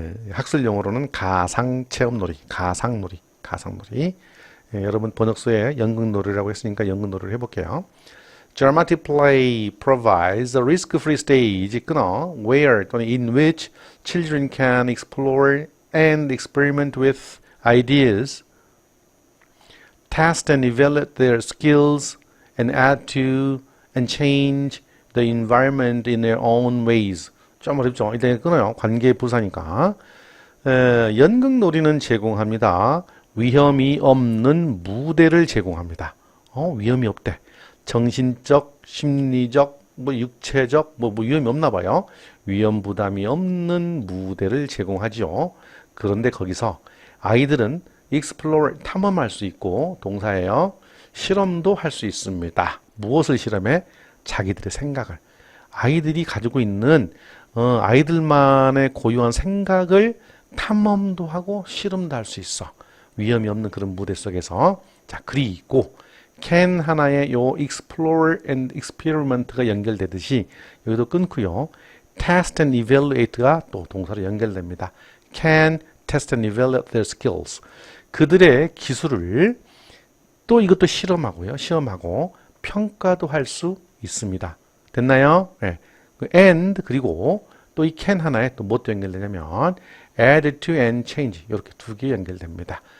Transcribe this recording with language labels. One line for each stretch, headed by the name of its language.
Korean: 학술 용어로는 가상체험놀이, 가상놀이. 여러분 번역서에 연극놀이라고 했으니까 연극놀이를 해볼게요.
English: Dramatic play provides a risk-free stage,
Korean: 끊어,
English: where
Korean: 또는
English: in which children can explore and experiment with ideas, test and evaluate their skills, and add to and change the environment in their own ways.
Korean: 좀 어렵죠? 일단 끊어요. 관계 부사니까. 연극놀이는 제공합니다. 위험이 없는 무대를 제공합니다. 위험이 없대. 정신적, 심리적, 육체적, 위험이 없나 봐요. 위험 부담이 없는 무대를 제공하지요. 그런데 거기서 아이들은 explore, 탐험할 수 있고, 동사예요. 실험도 할 수 있습니다. 무엇을 실험해? 자기들의 생각을. 아이들이 가지고 있는 아이들만의 고유한 생각을 탐험도 하고 실험도 할 수 있어. 위험이 없는 그런 무대 속에서. 자, 글이 있고 can 하나의 요
English: explore and experiment
Korean: 가 연결되듯이 여기도 끊고요. test and evaluate가 또 동사로 연결됩니다.
English: can test and evaluate their skills.
Korean: 그들의 기술을 또 이것도 실험하고요. 시험하고 평가도 할 수 있습니다. 됐나요? 네. and 그리고 또 이 can 하나에 또 뭐 또 연결되냐면
English: add to and change
Korean: 이렇게 두 개 연결됩니다.